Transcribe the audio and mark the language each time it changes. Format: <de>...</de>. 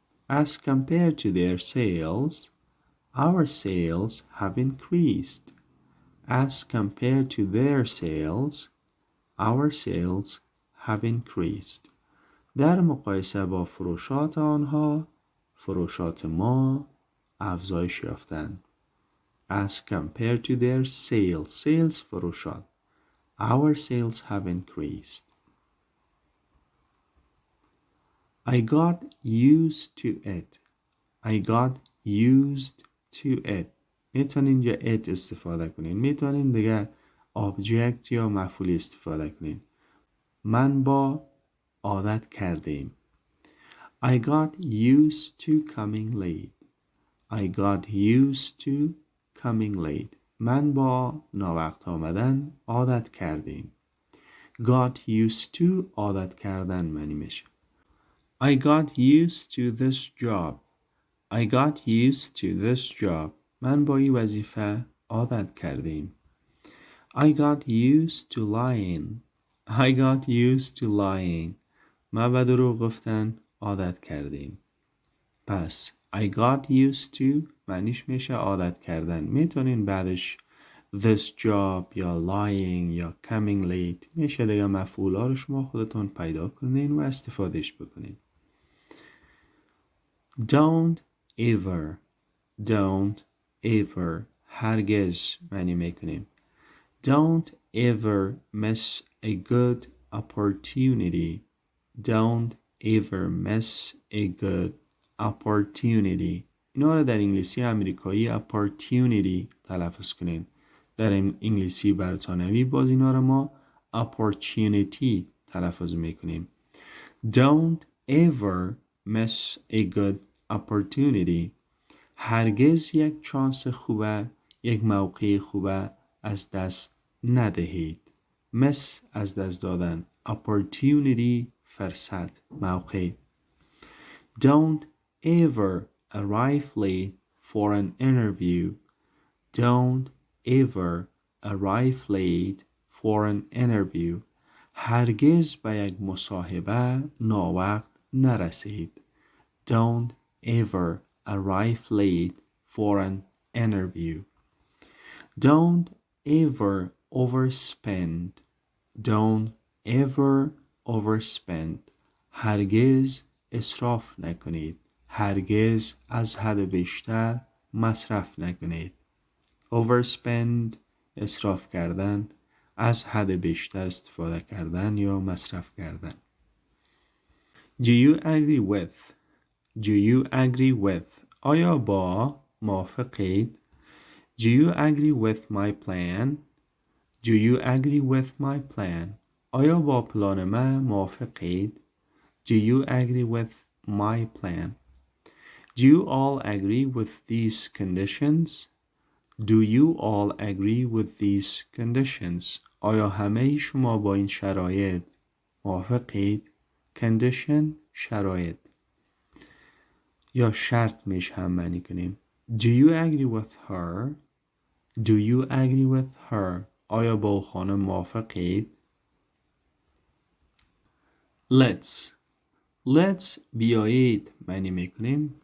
<en>As compared to their sales, our sales have increased. As compared to their sales, our sales have increased.</en> <fa>در مقایسه با فروشات آنها، فروشات ما افزایش یافتند.</fa> <en>As compared to their sales, sales فروشات. Our sales have increased. I got used to it. I got used to it.</en> <fa>میتونین اینجا it استفاده کنین. میتونین دیگه object یا مفعولی استفاده کنین. من با عادت کردیم.</fa> <en>I got used to coming late. I got used to coming late.</en> <fa>من با ناوقت آمدن عادت کردیم.</fa> <en>Got used to</en> <fa>عادت کردن معنی میشه.</fa> <en>I got used to this job. I got used to this job.</en> <fa>من با این وظیفه عادت کردیم.</fa> <en>I got used to lying. I got used to lying.</en> <fa>ما به دروغ گفتن عادت کردیم. پس</fa> <en>I got used to</en> <fa>معنیش میشه عادت کردن. میتونین بعدش</fa> <en>this job</en> <fa>یا lying یا</fa> <en>coming late</en> <fa>میشه دیگه مفعولا رو شما خودتون پیدا کنین و استفادهش بکنین.</fa> <en>Don't ever don't ever</en> <fa>هرگز معنی میکنیم.</fa> <en>Don't ever miss a good opportunity. Don't ever miss a good opportunity.</en> <fa>اینا رو در انگلیسی امریکایی opportunity تلفظ کنین. در انگلیسی برتانوی باز اینا رو ما opportunity تلفظ میکنیم.</fa> <en>Don't ever miss a good opportunity.</en> <fa>هرگز یک چانس خوبه، یک موقع خوبه از دست ندهید. miss از دست دادن، opportunity فرصت، موقع.</fa> <en>Don't ever arrive late for an interview. Don't ever arrive late for an interview.</en> <fa>هرگز به یک مصاحبه ناوقت نرسید.</fa> <en>Don't ever arrive late for an interview. Don't ever overspend. Don't ever overspend.</en> <fa>هرگز اسراف نکنید. هرگز از حد بیشتر مصرف نکنید. Overspend اسراف کردن، از حد بیشتر استفاده کردن یا مصرف کردن.</fa> <en>Do you agree with? Do you agree with?</en> <fa>آیا با موافقید؟</fa> <en>Do you agree with my plan? Do you agree with my plan?</en> <fa>آیا با پلان من موافقید؟</fa> <en>Do you agree with my plan? Do you all agree with these conditions? Do you all agree with these conditions?</en> <fa>آیا همه شما با این شرایط موافقید؟ Condition شرایط یا شرط میش هم معنی کنیم.</fa> <en>Do you agree with her? Do you agree with her?</en> <fa>آیا با خانم موافقید؟ Let's بیایید معنی میکنیم.</fa>